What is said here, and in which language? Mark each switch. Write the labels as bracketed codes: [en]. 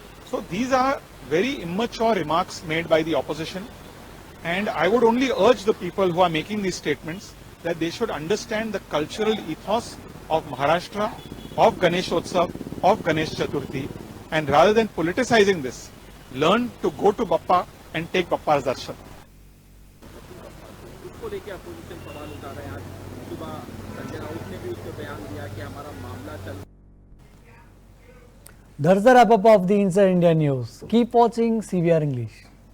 [en] So these are very immature remarks made by the opposition, and I would only urge the people who are making these statements that they should understand the cultural ethos of Maharashtra, of Ganeshotsav, of Ganesh Chaturthi, and rather than politicizing this, learn to go to Bappa and take Bappa's darshan. [hi] उसको लेके opposition सवाल उठा रहे हैं। आज सुबह संजय राउत ने भी उसको बयान दिया कि हमारा मामला चल। [en] That's the wrap up of the Inside India News. Keep watching CBR English.